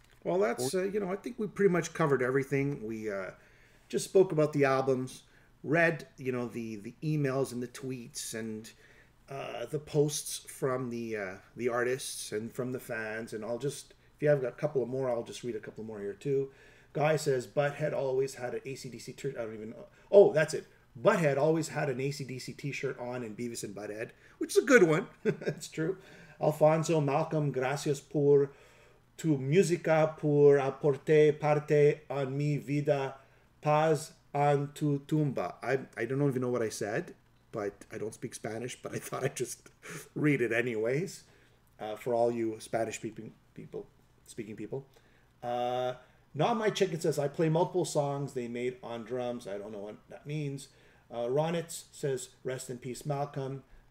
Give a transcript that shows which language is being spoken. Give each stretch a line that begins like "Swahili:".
English: Well, that's, I think we pretty much covered everything. We just spoke about the albums, read, the emails and the tweets and the posts from the artists and from the fans. And if you have a couple of more, I'll just read a couple more here too. Guy says, Butthead always had an AC/DC t-shirt. I don't even know. Oh, that's it. Butthead always had an AC/DC t-shirt on in Beavis and Butthead, which is a good one. That's true.
Spanish: Alfonso, Malcolm, gracias por tu música, por aporte parte a mi vida, paz en tu tumba.
English: I don't even know what I said, but I don't speak Spanish, but I thought I'd just read it anyways for all you Spanish-speaking people. Not My Chicken says, I play multiple songs they made on drums. I don't know what that means. Ronitz says, rest in peace, Malcolm.